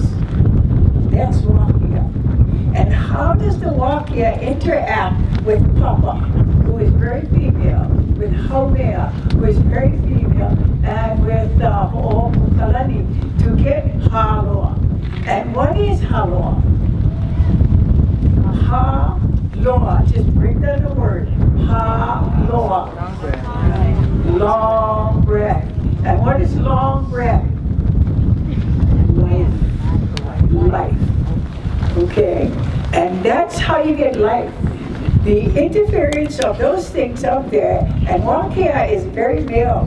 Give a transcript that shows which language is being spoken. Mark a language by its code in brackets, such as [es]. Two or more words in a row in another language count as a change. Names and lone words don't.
[en] That's Wakea. And how does the Wakea interact with Papa, who is very female, with Haumea, who is very female, and with Ho'okukalani to get Haloa. And what is Haloa? Ha-loa. Just break down the word. Ha-loa. Long breath. And what is long breath? Life. Life. Okay? And that's how you get life. The interference of those things up there, and Wakea is very male.